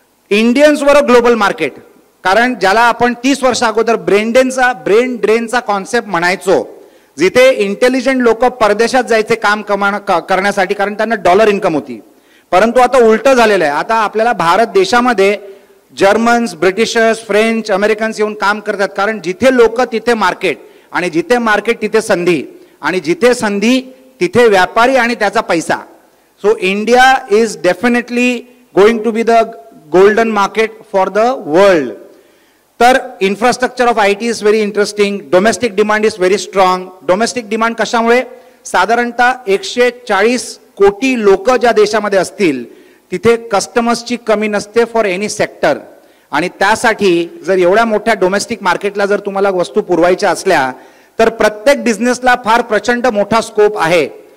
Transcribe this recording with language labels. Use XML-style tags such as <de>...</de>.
<mr>इंडियन्सवर global market. कारण ज्याला आपण 30 वर्ष अगोदर ब्रेन ड्रेनचा कॉन्सेप्ट म्हणायचो, जिथे इंटेलिजंट लोक परदेशात जायचे काम करण्यासाठी कारण त्यांना डॉलर इन्कम होती. परंतु आता उलट झालेलं आहे. आता आपल्याला भारत देशामध्ये जर्मन्स, ब्रिटिशर्स, फ्रेंच, अमेरिकन्स येऊन काम करतात. कारण जिथे लोक तिथे मार्केट आणि जिथे मार्केट तिथे संधी आणि जिथे संधी तिथे व्यापारी आणि त्याचा पैसा. So</mr> <en>So India is definitely going to be the golden market for the world. तर infrastructure of IT is very interesting. Domestic demand is very strong.</en> <mr>Domestic demand कशामुळे? साधारणतः 140 कोटी लोक ज्या देशामध्ये असतील तिथे कस्टमर्सची कमी नसते</mr> <en>For any sector.</en> <mr>आणि त्यासाठी जर एवढ्या मोठ्या डोमेस्टिक मार्केटला जर तुम्हाला वस्तू पुरवायच्या असल्या तर प्रत्येक बिझनेसला फार प्रचंड मोठा स्कोप आहे.</mr>